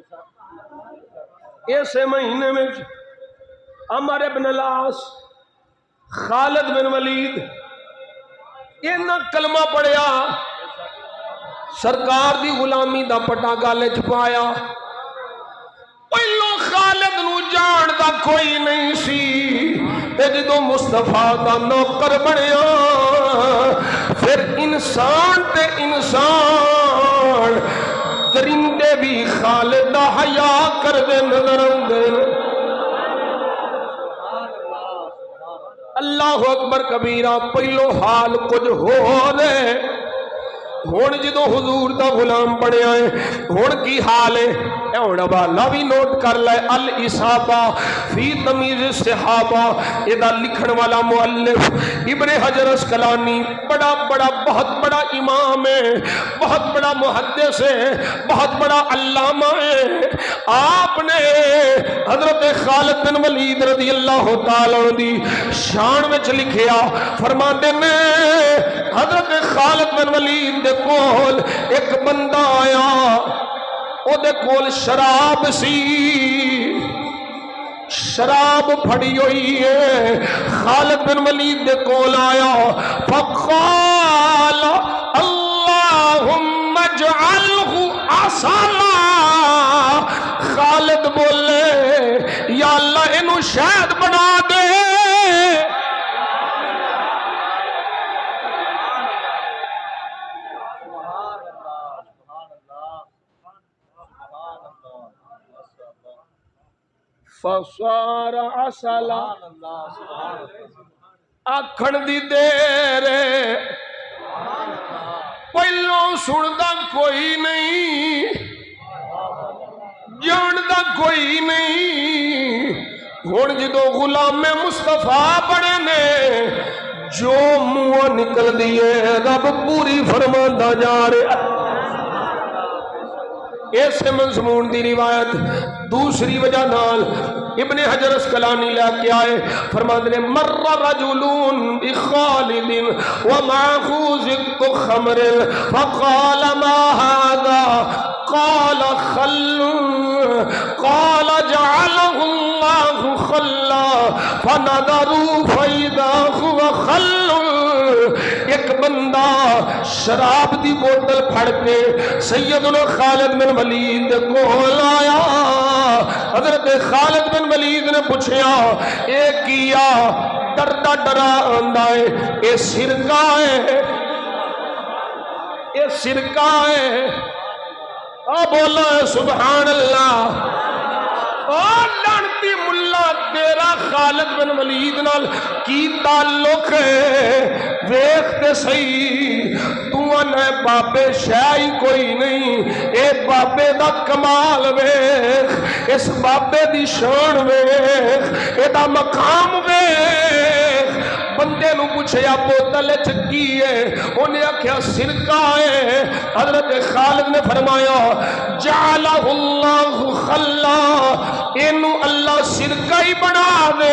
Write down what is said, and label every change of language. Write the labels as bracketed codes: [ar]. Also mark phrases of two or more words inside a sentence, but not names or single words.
[pa] اسے مہینے میں عمر بن العاص خالد بن ولید انہاں کلمہ پڑھیا، سرکار دی غلامی دا پٹا گالے چھپایا، پہلو خالد نو جان دا کوئی نہیں سی، تے جدو مصطفیٰ دا نوکر بنیا پھر انسان تے انسان درندے بھی خالد دا حیا کر دے نظر آندے۔ [ar] اللہ اکبر کبیرہ، [pa] پہلو حال کچھ ہو رہے، ہون جدو حضور دا غلام بنے آئے ہون کی حال ہے، ہون والا بھی نوٹ کر لے، الاصابہ فی تمیز الصحابہ، ادا لکھن والا مؤلف ابن حجر اسقلانی بڑا بہت بڑا امام ہے، بہت بڑا محدث ہے، بہت بڑا علامہ ہے، آپ نے حضرت خالد بن ولید [ar] رضی اللہ تعالیٰ عنہ [pa] دی شان وچ لکھیا، فرماتے نے حضرت خالد بن ولید دے کول ایک بندہ آیا، او دے کول شراب سی، شراب پھڑی ہوئی ہے، خالد بن ولید دے کول آیا، [ar] فقال اللہم اجعلہ عسلا، [pa] خالد بولے یا اللہ انہوں شہد بنا دے، [ar] فصار عسلا، [pa] آکھن دی دیر سندا کوئی نہیں، جاندا کوئی نہیں، ہن جدو غلام مصطفیٰ بڑے نے جو منہ نکل دیے رب پوری فرماندا جا رہا۔ ایسے مضمون دی روایت دوسری وجہ نال ابن حجر اسقلانی لے کے آئے، فرماتے ہیں [ar] مر رجلون بخالد ومعه زق خمر فقال ما هذا قال خل قال جعله الله خلا فنظروا فإذا هو خل۔ [pa] ایک بندہ شراب دی بوتل پھڑ کے سیدنا خالد بن ولید کو لایا، حضرت خالد بن ولید نے پوچھیا اے کیا؟ ڈردا ڈرا آندا ہے اے سرکہ ہے، اے سرکہ ہے۔ [ar] بولا سبحان اللہ۔ [pa] لعنتی ملا تیرا خالد بن ولید نال کی تعلق ہے؟ ویکھتے صحیح تو انے بابے شاہی کوئی نہیں، اے بابے دا کمال ویکھ، اس بابے دی شان ویکھ، اے دا مقام ویکھ۔ بندے نو پوچھیا بوتل چکی ہے، انہیں آکھیا سرکہ ہے۔ حضرت خالد نے فرمایا [ar] جعلہ اللہ خلا، [pa] اینو اللہ سرکہ ہی بنا دے۔